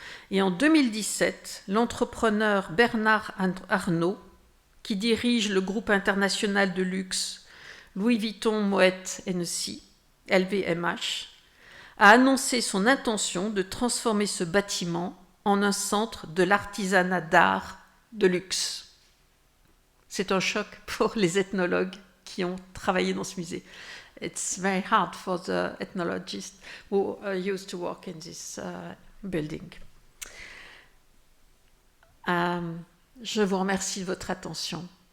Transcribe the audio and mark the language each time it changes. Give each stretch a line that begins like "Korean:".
French: Et en 2017, l'entrepreneur Bernard Arnault, qui dirige le groupe international de luxe Louis Vuitton Moet Hennessy, LVMH, a annoncé son intention de transformer ce bâtiment en un centre de l'artisanat d'art de luxe. C'est un choc pour les ethnologues qui ont travaillé dans ce musée.
English: It's very hard for the ethnologists who used to work in this building.
French: Je vous remercie de votre attention.